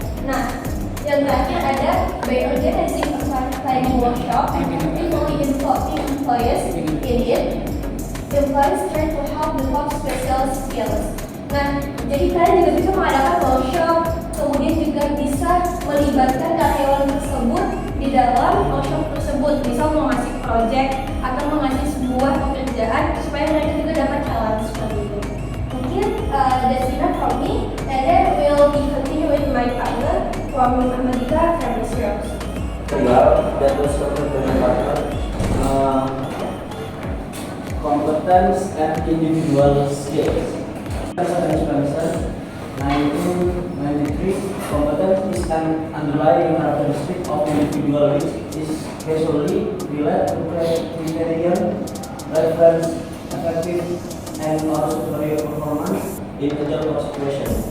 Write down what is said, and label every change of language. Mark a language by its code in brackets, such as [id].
[en] Nah, [id] yang terakhir ada [en] by organizing a training workshop and actively involving employees in it. Employees try to help develop special skills. [id] Nah, jadi kalian juga bisa mengadakan workshop, kemudian juga bisa melibatkan karyawan tersebut di dalam workshop tersebut. Misal mau ngasih project atau mau ngasih sebuah pekerjaan supaya mereka juga dapat challenge seperti itu. Mungkin [en] that's enough from me, and then we'll be continue with my partner from Ahmadika Chemistry. That was covered by my partner. Competence and individual skills. Spencer, 1993, competence is an underlying characteristic of individual which is casually related to criterion, reference, effective, and or superior performance in a job or situation.